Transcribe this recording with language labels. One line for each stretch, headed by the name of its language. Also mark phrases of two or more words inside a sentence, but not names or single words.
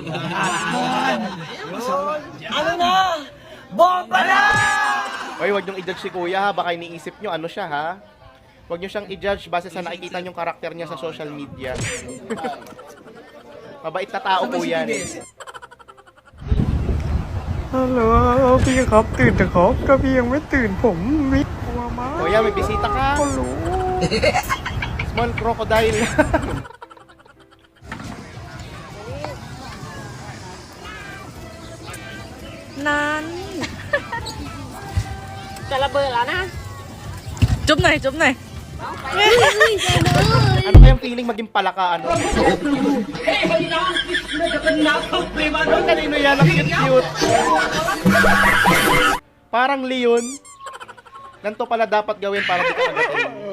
Filipino: Ano na? Bomba na! Hoy, wag niyong i-judge si kuya ha. Baka iniisip nyo ano siya ha. Wag niyo siyang i-judge base sa nakikita niyong karakter niya sa
English: social media.
Filipino: Mabait na tao po yan.
Thai: ฮัลโหลพี่ครับตื่นแต่ครับถ้าพี่ยังไม่ตื่นผมวิทย์กลัวมาก
Filipino: Kuya, may bisita ka.
Thai: ก็รู้
English: Small crocodile. Nan Chà bơ là na Chụp này
Filipino: Ano kayang feeling maging palaka ano? Ang kanino yan, ang cute-cute. Parang leon. Ganito pala dapat gawin para di ka agatin.